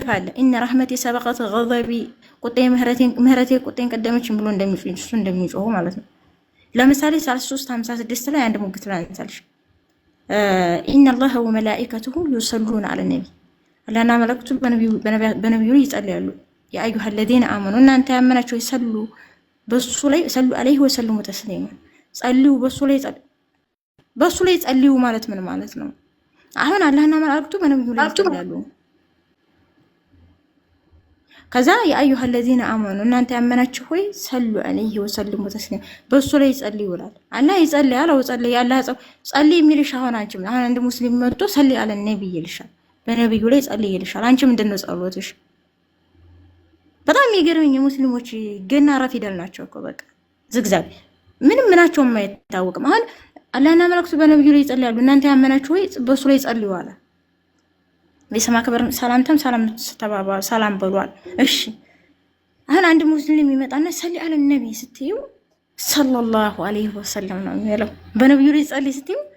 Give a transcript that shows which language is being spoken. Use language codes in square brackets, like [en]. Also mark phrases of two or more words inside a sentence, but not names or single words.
[am] አለ። [ar] إن رحمتي سبقت غضبي [am] ቁጤ ምህረቴ ቁጤን ቀደመች ብሎ እንደሚጮህ ማለት ነው። ለምሳሌ 356 ላይ አንድ ሙግት ላይ አንሳልሽ [ar] إن الله وملائكته يصلون على النبي [am] አላህና መላእክቱ በነቢዩ ይጸልያሉ። [ar] يا أيها الذين آمنوا [am] እናንተ ያመናችሁ ይሰሉ በሱ ላይ [ar] صلوا عليه وسلموا تسليما [am] ጸልዩ በሱ ላይ ጸልዩ ማለት ምን ማለት ነው? አሁን አላህና መላእክቱ በነቢዩ ላይ ይጸልያሉ። ከዛ [ar] يا أيها الذين آمنوا [am] እናንተ ያመናችሁ ሆይ [ar] صلوا عليه وسلموا تسليما [am] በሱ ላይ ጸልዩ ይላል። አላህ ይጸልያል አው ጸልይ አላህ ጸልይ የሚልሽ አሁን አንቺም አሁን አንድ ሙስሊም መጥቶ [ar] صل على النبي [am] ይልሻል፣ በነብዩ ላይ ጸልይ ይልሻል። አንቺ ምንድነው ጸሎትሽ? በጣም ይገርመኝ ሙስሊሞች ገና ፊደል ናቸው እኮ በቃ ዝግዛግ ምናቸው የማይታወቅም። አሁን አላህና መላእክቱ በነብዩ ላይ ይጸልያሉ፣ እናንተ ያመናችሁ ሆይ በሱ ላይ ጸልዩ አለ። በሰማ ከበር ሰላም በሏል። እሺ አሁን አንድ ሙስሊም ይመጣና [ar] صل على النبي [am] ስትዩ [ar] صلى الله عليه وسلم [am] ነው የሚለው። በነብዩ ላይ ጸልይ ስትዩ